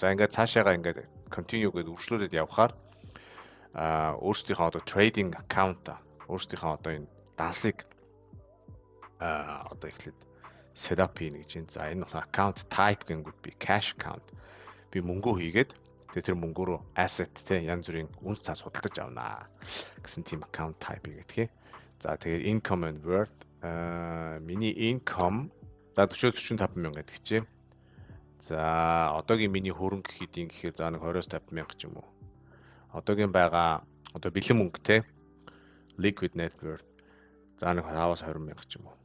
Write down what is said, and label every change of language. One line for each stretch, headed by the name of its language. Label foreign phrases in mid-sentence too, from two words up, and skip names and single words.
Mongolian: За ингээд цаашаага ингээд continue гэдэг үргэлжлүүлээд явхаар өөрсдийнхөө одоо
English: trading account
Mongolian: өөрсдийнхөө одоо энэ дансыг одоо эхлээд setup хийнэ гэж байна. За энэ
English: account type
Mongolian: гэнгүүт би
English: cash account
Mongolian: би мөнгөө хийгээд тэгээд тэр мөнгөө рүү asset те янз бүрийн үнц цаас худалдаж авнаа гэсэн тийм
English: account type
Mongolian: хийгээд. За тэгээд
English: income and worth
Mongolian: миний income за 40-45 мянга гэдэг чи. За одоогийн миний хөрөнгө хэдийн гэхээр за нэг 20-50 мянга ч юм уу. Одоогийн байгаа одоо бэлэн мөнгө те
English: liquid net worth
Mongolian: за нэг 5-20 мянга ч юм уу.